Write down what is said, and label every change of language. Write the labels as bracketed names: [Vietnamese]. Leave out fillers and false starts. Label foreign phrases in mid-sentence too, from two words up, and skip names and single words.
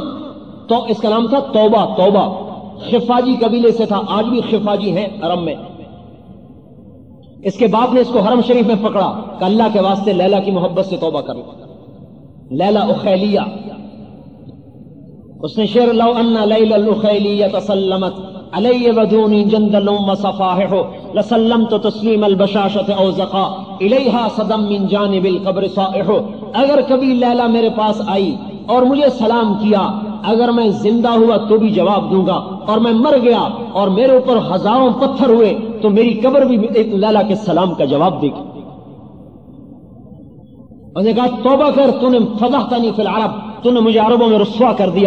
[Urdu] تو اس کا نام تھا توبہ. توبہ خفاجی قبیلے سے تھا، آج بھی خفاجی ہیں حرم میں. اس کے باپ نے اس کو حرم شریف میں پکڑا کہ اللہ کے واسطے لیلا کی محبت سے توبہ کر. لیلا اخیلیہ، اس نے شعر [Arabic] لو ان لیلا الاخیلیہ تسلمت علی ودونی جندل وصفاحہ لسلمت تسلیم البشاشۃ او زقا الیہا صدم من جانب القبر صائح. [Urdu] اگر کبھی لیلا میرے پاس آئی اور مجھے سلام کیا، اگر میں زندہ ہوا تو بھی جواب دوں گا، اور میں مر گیا اور میرے اوپر ہزاروں پتھر ہوئے تو میری قبر بھی ایک لیلا کے سلام کا جواب دے گی. اس نے کہا توبہ کر، تو نے [Arabic] فضحتنی فی العرب، [Urdu] تو نے مجھے عربوں میں رسوا کر دیا.